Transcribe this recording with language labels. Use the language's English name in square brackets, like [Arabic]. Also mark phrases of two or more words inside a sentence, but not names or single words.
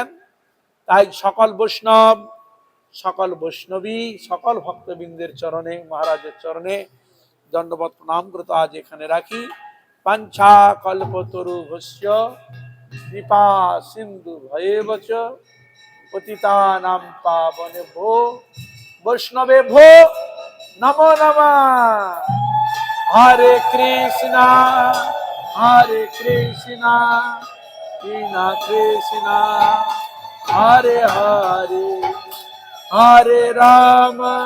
[Bangla] তাই সকল বৈষ্ণব, সকল বৈষ্ণবী, সকল ভক্তবৃন্দের চরণে, মহারাজের চরণে দণ্ডবত প্রণাম করে তো আজ এখানে রাখি। [Sanskrit] পাঞ্ছা কল্পতরুভ্যশ্চ কৃপা সিন্ধু ভয়েবচ পতিতানাং পাবনেভ্যো বৈষ্ণবেভ্যো নমো নমঃ। হরে কৃষ্ণ কৃষ্ণ কৃষ্ণ হরে হরে, হরে রাম